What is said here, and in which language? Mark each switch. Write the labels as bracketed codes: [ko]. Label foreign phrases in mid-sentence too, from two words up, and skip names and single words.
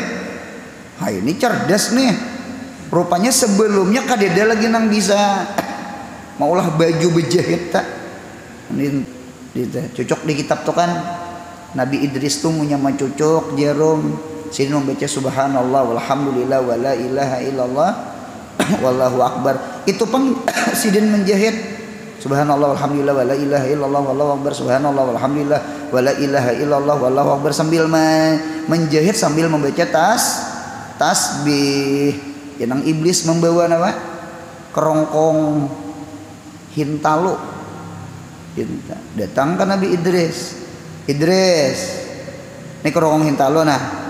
[id] Ini cerdas nih. [bjn] Rupanya sebelumnya kadeda lagi nang bisa maulah baju berjahit tak. [id] Ini cocok di kitab tuh kan. Nabi Idris tuh punya cucuk jarum. Sini membaca [ar] سبحان الله والحمد لله ولا إله إلا الله والله أكبر. [bjn] Itu pun sidin menjahit [ar] سبحان الله والحمد لله ولا إله إلا الله والله أكبر, سبحان الله والحمد لله ولا إله إلا الله والله أكبر, [id] sambil menjahit sambil membaca tasbih. Yang iblis membawa nama kerongkong hintalo. Datang ke Nabi Idris. Ini kerongkong hintalo nah.